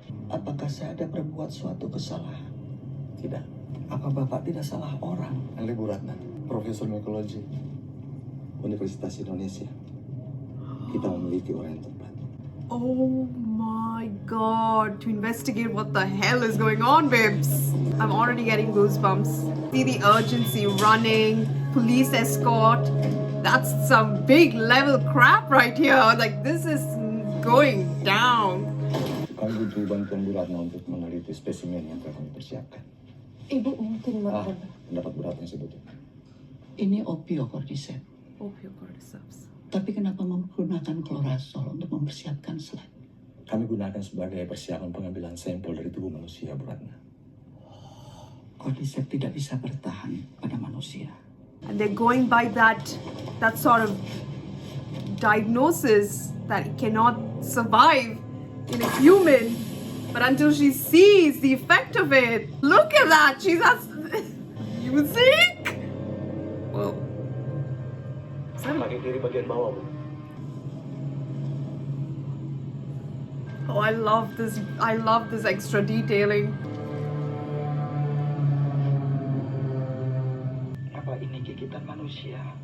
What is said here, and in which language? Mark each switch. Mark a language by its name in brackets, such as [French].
[Indonesian] Apakah saya ada berbuat suatu kesalahan? Tidak. Apa Bapak tidak salah orang? Ellie Bu Ratna, Profesor Mikologi, Universitas Indonesia. Kita memiliki orang yang tepat. [English] Oh my god, to investigate what the hell is going on, babes. I'm already getting goosebumps. See the urgency, running, police escort. That's some big level crap right here. Like, this is going down. [Indonesian] Kami butuh bantuan Bu Ratna untuk meneliti spesimen yang telah kami persiapkan. Ibu mungkin Pendapat Bu Ratna sebetulnya. Ini opiocordyceps. Opiocordyceps. Tapi kenapa menggunakan klorazol untuk mempersiapkan slide? Kami gunakan sebagai persiapan pengambilan sampel dari tubuh manusia, Bu Ratna. Cordyceps tidak bisa bertahan pada manusia. [English] And they're going by that sort of diagnosis that it cannot survive in a human, but until she sees the effect of it. Look at that, she's music. Whoa. [Indonesian] Pakai kiri bagian bawah, Bu. [English] Oh, I love this extra detailing. [Indonesian] Apa ini gigitan manusia?